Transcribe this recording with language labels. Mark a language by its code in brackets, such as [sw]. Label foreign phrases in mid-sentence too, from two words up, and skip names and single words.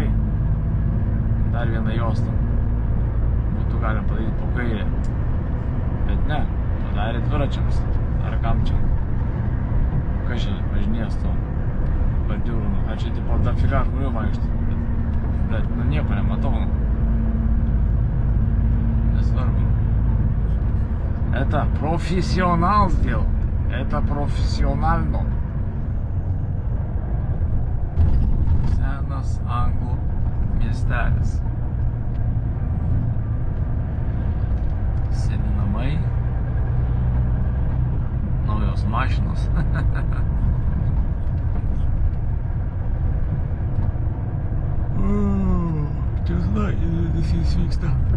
[lt] Dar vieną juostą. Būtų galim padaryti po kairę. Bet ne, padarė dviračiams. Ar kam čia? Kas čia važinės to? Bordiūrų. A čia tipo dafiga žmonių vaikšto. Bet nu nieko nematau. Несварно. [ru] Это профессионал сделал. Это профессионально. [lt] Senas anglų miestelis. Seni namai. Naujos mašinos. Čia žinai, jis vyksta.